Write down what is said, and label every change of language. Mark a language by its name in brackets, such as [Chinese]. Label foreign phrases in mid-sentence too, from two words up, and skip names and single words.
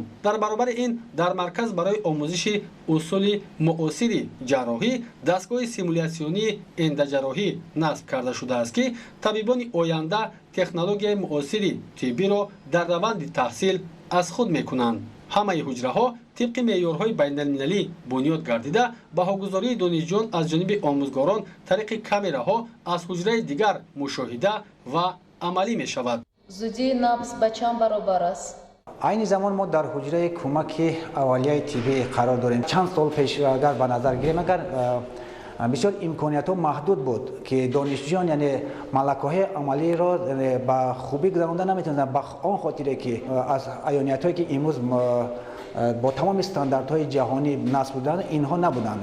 [Tajik] дар баробари ин дар марказ барои омӯзиши усули муосири ҷарроҳӣ дастгоҳи симулятсионии эндаҷарроҳӣ насб карда шудааст ки табибони оянда технологияи муосири тиббиро дар раванди таҳсил аз худ мекунанд. ҳамаи ҳуҷраҳо тибқи меъёрҳои байналмилалӣ бунёд гардида баҳогузории донишҷӯён аз ҷониби омӯзгорон тариқи камераҳо аз ҳуҷраи дигар мушоҳида ва амалӣ мешавад. зудии набз ба чанд баробар аст? [Persian] این زمان ما در حجره کمک اولیه طبی قرار داریم. چند سال پیش اگر به نظر گیریم، اگر بسیار امکانیت ها محدود بود که دانشجویان یعنی ملکه‌های عملی را به خوبی گذرانده نمیتونن، به آن خاطره که از عیانیت هایی که امروز با تمام استانداردهای جهانی نصب بودن اینها نبودن.